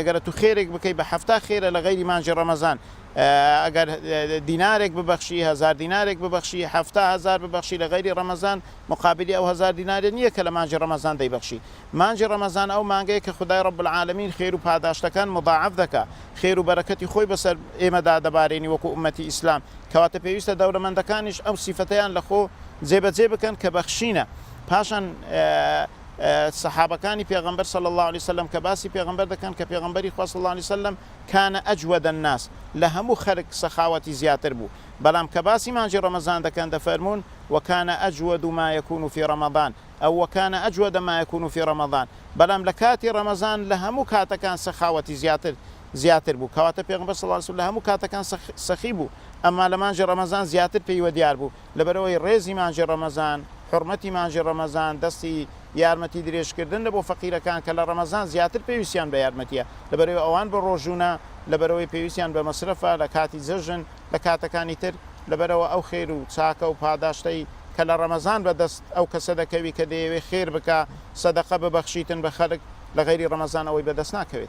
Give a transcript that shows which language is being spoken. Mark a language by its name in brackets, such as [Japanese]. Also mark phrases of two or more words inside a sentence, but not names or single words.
[Central Kurdish] ئەگەرە تو خێرێک بکەی بە هەفتا خێرە لە غەیری مانجی ڕەمەزان ئەگەر دینارێک ببەخشی 1000 دینارێک ببەخشی 70000 ببەخشی لە غەیری ڕەمەزان مقابلی ئەو 1000 دینارێ نییە کە لە مانجی ڕەمەزان دەیبەخشی مانجی ڕەمەزان ئەو مانگەیە کە خدای [Arabic] رب العالمین [Central Kurdish] خێر و پاداشتەکان مضاعف دەکا خێر و بەرەکەتی خۆی بەسەر ئێمەدا دەبارێنی وەکو ئومەتی ئیسلام کەواتە پێویستە دەوڵەمەندەکانیش ئەو سیفەتەیان لە خۆ جێبەجێ بکەن کە بەخشینە پاشان صحابەکانی پێغەمبەر [Arabic] صلی الله عليه وسلم [Central Kurdish] کە باسی پێغەمبەر دەکەن کە پێغەمبەری خوا [Arabic] صلی الله عليه وسلم کانە ئەجوەد الناس [Central Kurdish] لە هەموو خەرک سەخاوەتی زیاتر بوو بەڵام کە باسی مانجی ڕەمەزان دەکەن دەفەرمون وكان [Arabic] أجود ما يكون في رمضان أو وكان أجود ما يكون في رمضان [Central Kurdish] بەڵام لە کاتی ڕەمەزان لە هەموو کاتەکان سەخاوەتی زیاتر بوو کەواتە پێغەمبەر صلی [Arabic] الله عليه وسلم [Central Kurdish] لە هەموو کاتەکان سەخی بوو ئەما لە مانجی ڕەمەزان زیاتر پێیوە دیار بوو لەبەرەوەی ڕێزی مانجی ڕەمەزان حرمەتی مانجی ڕەمەزان دەستی یارمەتی درێژکردن لە بۆ فەقیرەکان کە لە ڕەمەزان زیاتر پێویستیان بە یارمەتیە لەبەرەوەی ئەوان بە ڕۆژوونە لەبەرەوەی پێویستیان بە مەسرفە لە کاتی جەژن لە کاتەکانی تر لەبەرەوە ئەو خێر و چاکە و پاداشتەی کە لە ڕەمەزان بەدەست ئەو کەسە دەکەوی کە دەیەوێت خێر بکە سەدەقە ببەخشیتن بە خەڵک لە غەیری ڕەمەزان ئەوەی بەدەست ناکەوێت